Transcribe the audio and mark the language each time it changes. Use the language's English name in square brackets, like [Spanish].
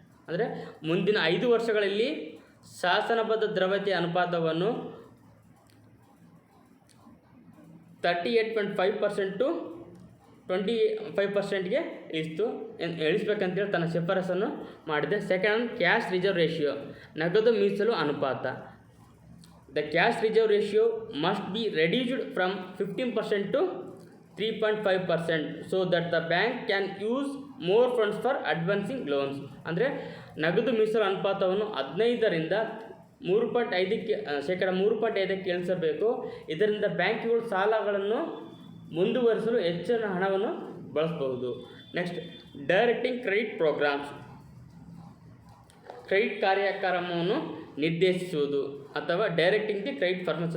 [Kannada] ಅಂದರೆ ಮುಂದಿನ 5 ವರ್ಷಗಳಲ್ಲಿ ಶಾಸನಬದ್ಧ ದ್ರವ್ಯತೆಯ ಅನುಪಾತವನ್ನು 38.5% to 25%ಗೆ ಇಳಿಸಬೇಕಂತೇಳಿ ತನ್ನ ಶಿಫಾರಸನ್ನು ಮಾಡಿದೆ. [English] Second, cash reserve ratio. [Kannada] ನಗದು ಮೀಸಲು ಅನುಪಾತ. [English] The cash reserve ratio must be reduced from 15% to 3.5% so that the bank can use more funds for advancing loans. [Kannada] ಅಂದರೆ ನಗದು ಮೀಸಲು ಅನುಪಾತವನ್ನು 15ರಿಂದ 3.5% ಇಳಿಸಬೇಕು. ಇದರಿಂದ ಬ್ಯಾಂಕುಗಳು ಸಾಲಗಳನ್ನು ಮುಂದುವರಿಸಲು ಹೆಚ್ಚಿನ ಹಣವನ್ನು ಬಳಸಬಹುದು. [English] Next, directing credit programmes. [Kannada] Credit ಕಾರ್ಯಕ್ರಮವನ್ನು ನಿರ್ದೇಶಿಸುವುದು ಅಥವಾ [English] Directing the credit farmers.